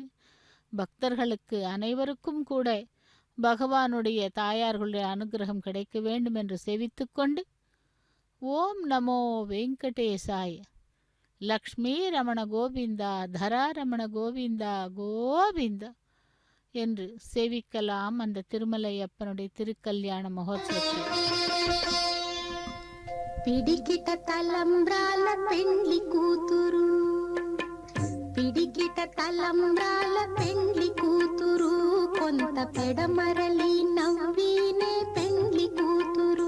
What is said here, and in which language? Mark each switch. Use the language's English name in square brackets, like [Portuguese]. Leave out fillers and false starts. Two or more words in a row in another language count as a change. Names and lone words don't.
[Tamil] பக்தர்களுக்கு அனைவருக்கும் கூட பகவானுடைய தாயார்களுடைய அனுகிரகம் கிடைக்க வேண்டும் என்று சேவித்துக்கொண்டு ஓம் நமோ வெங்கடேசாய லக்ஷ்மி ரமண கோவிந்தா, தராரமண கோவிந்தா கோவிந்த என்று சேவிக்கலாம் அந்த திருமலையப்பனுடைய திருக்கல்யாண மகோத்சவத்தில். [Telugu] పిడికిట తలంబ్రాల పెండ్లి కూతురు, పిడికిట తలంబ్రాల పెండ్లి కూతురు, కొంత పెడమరలి నవ్వినే పెండ్లి కూతురు.